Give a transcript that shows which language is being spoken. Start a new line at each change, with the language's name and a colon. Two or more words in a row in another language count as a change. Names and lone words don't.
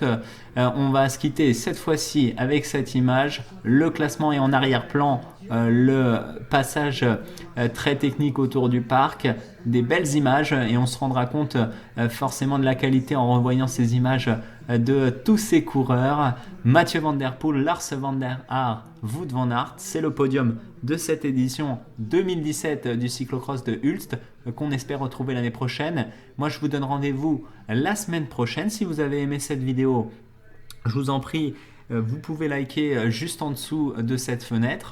French: On va se quitter cette fois-ci avec cette image. Le classement est en arrière-plan le passage très technique autour du parc, des belles images et on se rendra compte forcément de la qualité en revoyant ces images de tous ces coureurs. Mathieu Van Der Poel, Lars Van der Haar, Wout van Aert, c'est le podium de cette édition 2017 du cyclocross de Hulst qu'on espère retrouver l'année prochaine. Moi je vous donne rendez-vous la semaine prochaine. Si vous avez aimé cette vidéo, je vous en prie, vous pouvez liker juste en dessous de cette fenêtre.